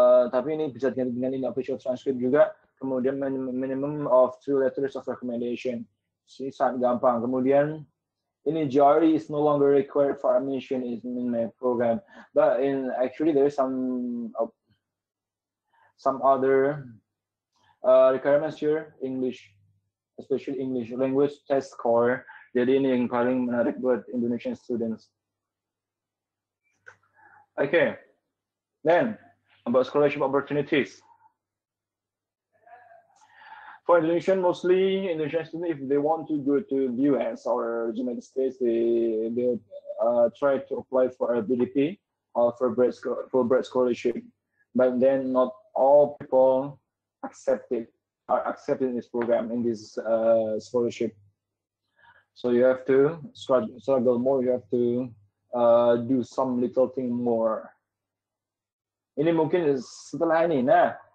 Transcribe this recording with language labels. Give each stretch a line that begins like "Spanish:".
Indonesian: Tapi ini bisa diganti dengan ini official transcript juga.
English: Kemudian minimum of 2 letters of recommendation.
Indonesian: Ini sangat gampang. Kemudian ini
English: GRE is no longer required for admission in my program, but actually there is some other requirements here. English, especially English language test score.
Indonesian: Jadi ini yang paling menarik buat
English: Indonesian students. Okay, then about scholarship opportunities. For Indonesian, mostly Indonesian students, if they want to go to the US or United States, they try to apply for a BDP or for Fulbright scholarship. But then not all people are accepted in this program, in this scholarship. So you have to struggle more. You have to do some little thing more.
Indonesian: Ini mungkin setelah ini, nah.